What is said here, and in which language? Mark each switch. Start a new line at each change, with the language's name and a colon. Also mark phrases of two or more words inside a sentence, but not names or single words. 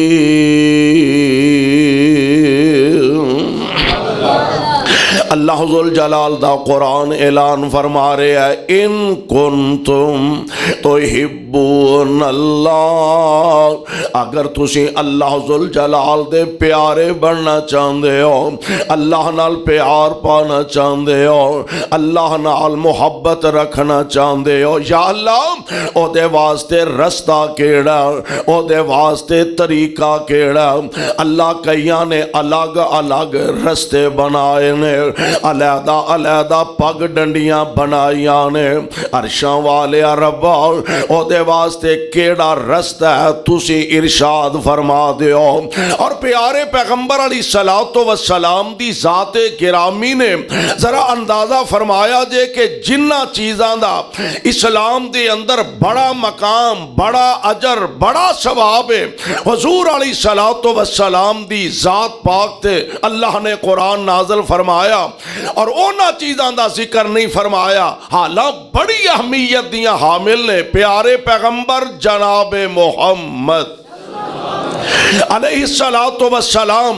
Punjabi: اللہ ذوالجلال ذوالجلال دا قرآن اعلان فرما رہا ہے
Arabic: ان کنتم تحبون اللہ،
Punjabi: اگر تسی اللہ ذوالجلال دے پیارے بننا چاہندے ہو، اللہ نال پیار پانا چاہندے ہو، اللہ نال محبت رکھنا چاہندے ہو، یا اللہ او دے واسطے رستہ کیڑا، او دے واسطے طریقہ کیڑا؟ اللہ کئیاں نے الگ الگ رستے بنائے نے، علیحدہ علیحدہ پگ ڈنڈیاں بنائیاں نے، عرشاں والے ربا او دے واسطے کیڑا رستہ ہے تسی ارشاد فرما دیو۔ اور پیارے پیغمبر علیہ السلام دی ذات گرامی نے ذرا اندازہ فرمایا جے کہ جنہ چیزاں دا اسلام دے اندر بڑا مقام، بڑا اجر، بڑا ثواب ہے، حضور علیہ السلام دی ذات پاک تے اللہ نے قرآن نازل فرمایا اور اونا چیزاں دا ذکر نہیں فرمایا، حالاں بڑی اہمیت دیاں حامل نے پیارے پیغمبر جناب محمد علیہ السلام۔